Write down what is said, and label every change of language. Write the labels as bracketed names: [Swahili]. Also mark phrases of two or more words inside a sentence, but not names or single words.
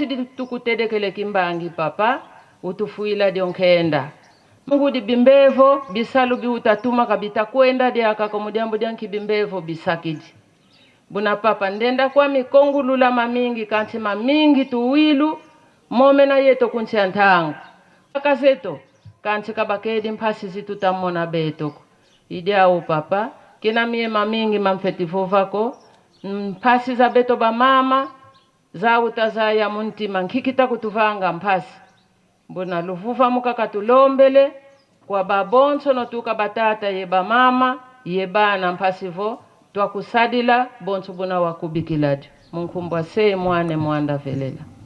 [Kongo] di tukutedekele kimbangi papa utufuila dionkenda mungu di bimbevo bisalu bi utatuma kabita kwenda di akakomudiambo dianki bimbevo bisakiji buna papa ndenda kwa mikongulula mamingi kansi mamingi tuwilu momena yeto kunsi antangu akazeto kansi kabakedi mpasi zitutamona betoko idiao papa kina mie mamingi mamfetivo vako mpasi za beto ba mama za utazaya muntima nkikita kutuvanga mpasi mbona luvuva mukakatulombele kwa babonso notuka batata ye ba mama ye bana mpasivo twakusadila bonso buna wakubikiladi munkumbwa se mwane mwanda velela